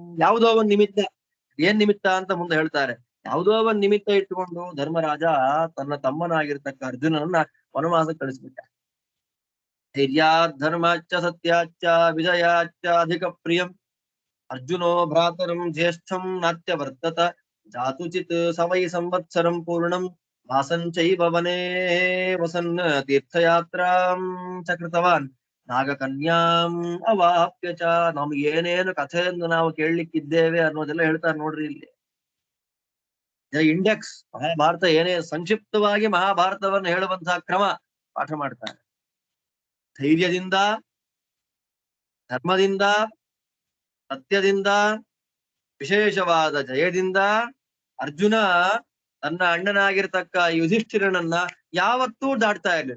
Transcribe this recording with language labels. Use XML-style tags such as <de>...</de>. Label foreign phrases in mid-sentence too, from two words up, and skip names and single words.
<kn>ಯಾವುದೋ ಒಂದ್ ನಿಮಿತ್ತ, ಏನ್ ನಿಮಿತ್ತ ಅಂತ ಮುಂದೆ ಹೇಳ್ತಾರೆ. ಯಾವುದೋ ಒಂದ್ ನಿಮಿತ್ತ ಇಟ್ಟುಕೊಂಡು ಧರ್ಮರಾಜ ತನ್ನ ತಮ್ಮನಾಗಿರ್ತಕ್ಕ ಅರ್ಜುನನನ್ನ ವನವಾಸ ಕಳಿಸ್ಬಿಟ್ಟ.</kn> <sa>ಧೈರ್ಯಾತ್ ಧರ್ಮಾಚ್ಚ ಸತ್ಯಾಚ್ಚ ವಿಜಯಾಚ್ಚ ಅಧಿಕ ಪ್ರಿಯಂ ಅರ್ಜುನೋ ಭ್ರಾತರಂ ಜ್ಯೇಷ್ಠಂ ನಾತ್ಯ ವರ್ತತ ಜಾತುಚಿತ್ ಸವೈ ಸಂವತ್ಸರಂ ಪೂರ್ಣಂ ವಾಸಂಚೈವ ವನೇ ವಸನ್ ತೀರ್ಥಯಾತ್ರಾಂ ಚ ಕೃತವಾನ್ ನಾಗಕನ್ಯಾಂ ಅವಾಪ್ಯ ಚ.</sa> <kn>ನಮ್ಗೆ ಏನೇನು ಕಥೆಯನ್ನು ನಾವು ಕೇಳಲಿಕ್ಕಿದ್ದೇವೆ ಅನ್ನೋದೆಲ್ಲ ಹೇಳ್ತಾರೆ ನೋಡ್ರಿ ಇಲ್ಲಿ. ಇಂಡೆಕ್ಸ್ ಮಹಾಭಾರತ ಏನೇ ಸಂಕ್ಷಿಪ್ತವಾಗಿ ಮಹಾಭಾರತವನ್ನು ಹೇಳುವಂತಹ ಕ್ರಮ ಪಾಠ ಮಾಡ್ತಾರೆ. ಧೈರ್ಯದಿಂದ, ಧರ್ಮದಿಂದ, ಸತ್ಯದಿಂದ, ವಿಶೇಷವಾದ ಜಯದಿಂದ ಅರ್ಜುನ ತನ್ನ ಅಣ್ಣನಾಗಿರ್ತಕ್ಕ ಯುಧಿಷ್ಠಿರನನ್ನ ಯಾವತ್ತೂ ದಾಟ್ತಾ ಇರಲಿಲ್ಲ.</kn>